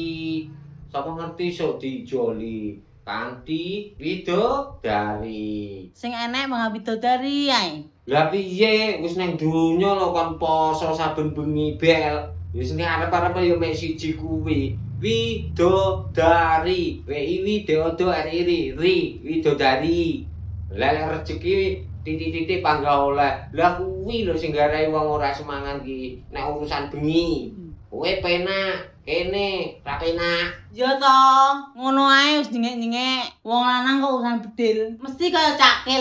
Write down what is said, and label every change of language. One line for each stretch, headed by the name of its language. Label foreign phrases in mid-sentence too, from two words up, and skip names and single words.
Javanese: Sapa ngerti sok dijoli kanthi widodari. Sing enek mangga bidodari ae. Lah piye wis nang donya lho kon poso saben bengi Bel. Wis ning arep-arep ya mek siji kuwi. Widodari. W-I-D-O-D-R-I widodari. Lah rezeki titik-titik panggah oleh. Lah kuwi lho sing garai wong ora semangan ki nek urusan bengi. Kowe penak, kene ra penak. Ya toh, ngono ae wis nyengek-nyengek. Wong lanang kok urusan bedil, mesti kaya cakil.